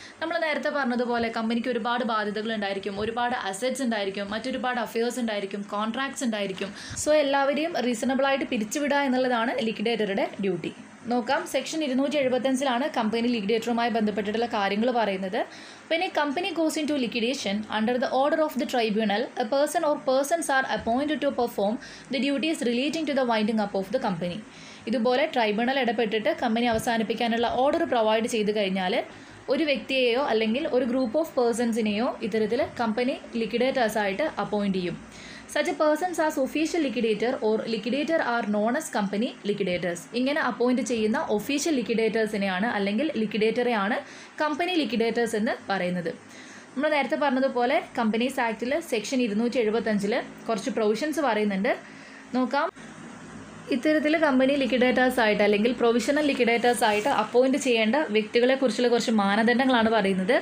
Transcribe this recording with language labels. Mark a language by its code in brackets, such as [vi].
[ml] നമ്മൾ നേരത്തെ പറഞ്ഞതുപോലെ കമ്പനിക്ക് ഒരുപാട് ബാധ്യതകൾ ഉണ്ടായിരിക്കും, ഒരുപാട് അസറ്റ്സ് ഉണ്ടായിരിക്കും, മറ്റൊരുപാട് അഫയേഴ്സ് ഉണ്ടായിരിക്കും, കോൺട്രാക്ട്സ് ഉണ്ടായിരിക്കും. സോ എല്ലാവരെയും റീസണബിളായിട്ട് പിരിച്ചുവിടുക എന്നുള്ളതാണ് ലിക്വിഡേറ്ററുടെ ഡ്യൂട്ടി. നോക്കാം. സെക്ഷൻ 275 കമ്പനി ലിക്വിഡേറ്ററുമായി ബന്ധപ്പെട്ടിട്ടുള്ള കാര്യങ്ങൾ പറയുന്നത്. [en] When a company goes into liquidation under the order of the tribunal, a person or persons are appointed to perform the duties relating to the winding up of the company. [ml] ഇതുപോലെ tribunal ഇടപെട്ടിട്ട് company അവസാനിപ്പിക്കാനുള്ള order provide ചെയ്ത് കഴിഞ്ഞാൽ ഒരു വ്യക്തിയെയോ അല്ലെങ്കിൽ ഒരു group of പേഴ്സൺസിനെയോ ഇത്തരത്തിൽ company ലിക്വിഡേറ്റേഴ്സായിട്ട് appoint ചെയ്യും. [en] Such a persons as official liquidator or liquidator are known as company liquidators. [ml] ഇങ്ങനെ അപ്പോയിൻറ്റ് ചെയ്യുന്ന ഒഫീഷ്യൽ ലിക്വിഡേറ്റേഴ്സിനെയാണ് അല്ലെങ്കിൽ ലിക്വിഡേറ്ററെയാണ് കമ്പനി ലിക്വിഡേറ്റേഴ്സ് എന്ന് പറയുന്നത്. നമ്മൾ നേരത്തെ പറഞ്ഞതുപോലെ കമ്പനീസ് ആക്ടിൽ സെക്ഷൻ 275 കുറച്ച് പ്രൊവിഷൻസ് പറയുന്നുണ്ട്. നോക്കാം. ഇത്തരത്തിൽ കമ്പനി ലിക്വിഡേറ്റേഴ്സ് ആയിട്ട് അല്ലെങ്കിൽ പ്രൊവിഷണൽ ലിക്വിഡേറ്റേഴ്സ് ആയിട്ട് അപ്പോയിൻറ്റ് ചെയ്യേണ്ട വ്യക്തികളെ കുറിച്ചുള്ള കുറച്ച് മാനദണ്ഡങ്ങളാണ് പറയുന്നത്.